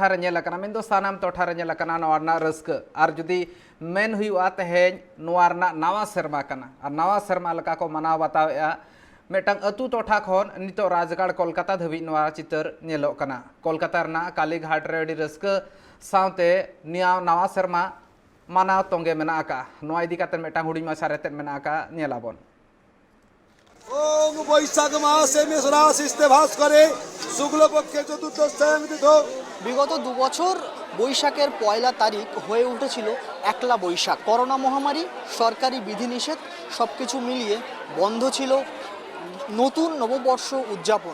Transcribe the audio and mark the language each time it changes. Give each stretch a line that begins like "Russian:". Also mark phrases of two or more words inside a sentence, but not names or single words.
Santali: रे नेल कना मेन दो सानाम टोठा रे नेल कना नोआ रना रस्क और जुदी मेन हुआ तेहें नोआ रना नवा सेरमा कना और नवा सेरमा लका को मनाव बतावेआ मेटंग अतु टोठा खन नितो राजगढ़ कोलकाता धबी नोआ चितर नेलो कना कोलकाता रना कालीघाट रे अडी रस्क सावते निया नवा सेरमा मानाव तोंगे मेना का नोआ इदी काते मेटांग हुडी माछा रेते मेना का नेलाबन
Bangla: ओम বৈশাখ মাসে মেষরাশি ভাস করে শুক্লপক্ষে চতুর্দশায় তিথো। বিগত 2 বছর বৈশাখের পয়লা তারিখ হয়ে উঠেছিল একলা বৈশাখ। করোনা মহামারী, সরকারি বিধিনিষেধ সবকিছু মিলিয়ে বন্ধ ছিল নতুন নববর্ষ উদযাপন।